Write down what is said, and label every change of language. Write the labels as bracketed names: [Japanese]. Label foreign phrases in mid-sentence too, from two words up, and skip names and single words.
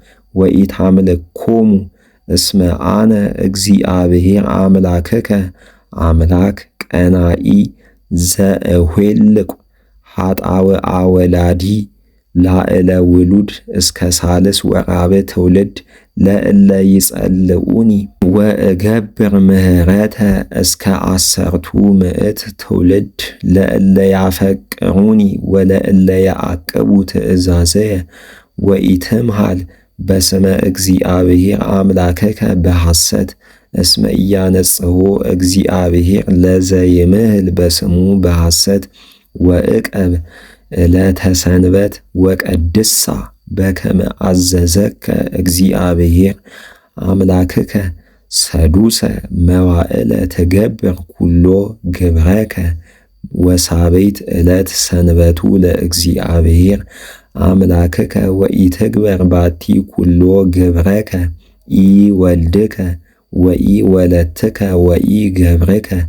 [Geez] ወኢታምልኮሙ እስመ አነ እግዚአብሔር አምላክከ አምላክ ቀናኢ ዘእኍልቍ ኃጣውአ ወላዲ ላዕለ ውሉድ እስከ ሳልስ ወራብዕ ትውልድ ለእለ ይጸልኡኒ ወእገብር ምህረተ እስከ 10 ምዕት ትውልድ ለእለ ያፈቅሩኒ ወለእለ ያዕቅቡ ትእዛዘየ ወኢትምሃል በስመ እግዚአብሔር አምላክከ በሐሰት እስመ ኢያነጽሖ እግዚአብሔር ለዘይምህል በስሙ በሐሰት ወዕቀብ ዕለተ ሰንበት ወቀድሳ በከመ አዘዘከ እግዚአብሔር አምላክከ ሰዱሰ መዋዕለ ትገብር ኵሎ ግብረከ ወሳቤት ዕለት ሰንበቱ ለእግዚአብሔር አምላክከ ወኢትግበር ባቲ ኵሎ ግብረከ ኢወልድከ ወኢወለትከ ወኢገብርከ